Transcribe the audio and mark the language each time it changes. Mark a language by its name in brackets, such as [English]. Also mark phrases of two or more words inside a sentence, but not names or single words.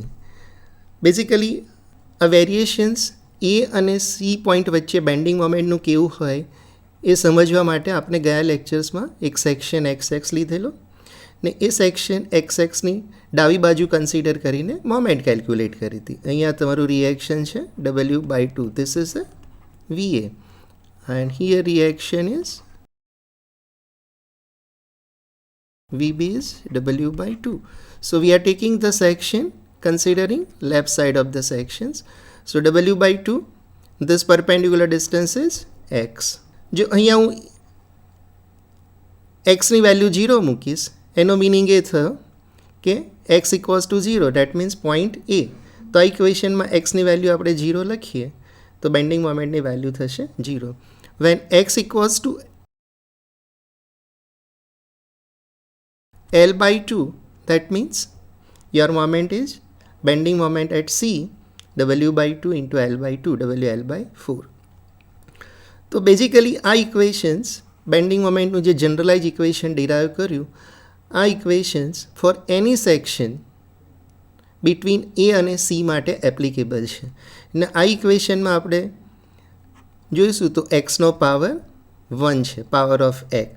[Gujarati] બેઝિકલી આ વેરિએશન્સ એ અને સી પોઈન્ટ વચ્ચે બેન્ડિંગ મોમેન્ટનું કેવું હોય એ સમજવા માટે આપણે ગયા લેક્ચર્સમાં એક સેક્શન XX લીધેલો, ને એ સેક્શન XXની ડાબી બાજુ કન્સિડર કરીને [English] moment calculate [Gujarati] કરી હતી. અહીંયા તમારું રિએક્શન છે [English] W/2. This is a VA and here reaction is VB is W/2. So we are taking the section considering left side of the sections. So W/2, this perpendicular distance is X. [Gujarati] જો અહીંયા હું Xની વેલ્યુ 0 મૂકીશ એનો મિનિંગ એ થયો કે X = 0, [English] that means point A. [Gujarati] તો આ ઇક્વેશનમાં Xની વેલ્યુ આપણે 0 લખીએ તો બેન્ડિંગ મોમેન્ટની વેલ્યુ થશે 0. [English] વેન X = L/2, that means your moment is bending moment at C W/2 into L/2, WL/4. [Gujarati] તો બેઝિકલી આ ઇક્વેશન્સ બેન્ડિંગ મોમેન્ટનું જે [English] generalize equation derive [Gujarati] કર્યું, આ [English] equations for any section between [Gujarati] એ અને સી માટે એપ્લિકેબલ છે. અને આ ઇક્વેશનમાં આપણે જોઈશું તો એક્સનો પાવર 1 છે, [English] power of x.